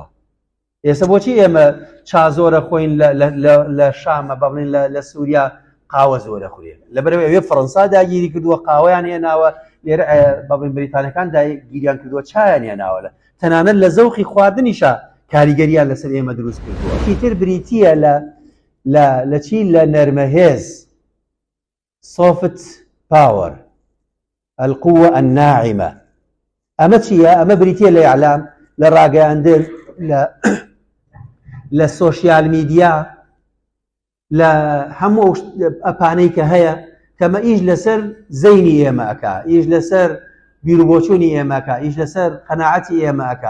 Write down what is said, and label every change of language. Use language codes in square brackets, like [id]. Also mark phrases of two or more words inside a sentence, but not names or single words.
[ckb] ئێستا بۆچی ئێمە چازۆرە خۆین لە شامە با بڵێن لە سووریا قاوە زۆرە خورێن؟ لەبەرەوەی ئەوێ فەڕەنسا داگیری کردووە، قاوەیان هێناوە، لێرە با بڵێن بریتانەکان داگیریان کردووە، چایان هێناوە. تەنانەت لە زەوقی خواردنیشە کاریگەریان لەسەر ئێمە دروست کردووە. ئیتر بریتیە لە چی؟ لە نەرمەهێز، [en] soft power، [ar] القوة الناعمة. [ckb] ئەمە چییە؟ ئەمە بریتیە لە ئیعلام، لە ڕاگەیاندن، لە [en] social media, [ckb] لە هەموو ئەپانەی کە هەیە، کەمە ئیش لەسەر زەینی ئێمە ئەکا، ئیش لەسەر بیرروبۆچوونی ئێمەکە، ئیش لەسەر قەناعەتی ئێمە ئەکا.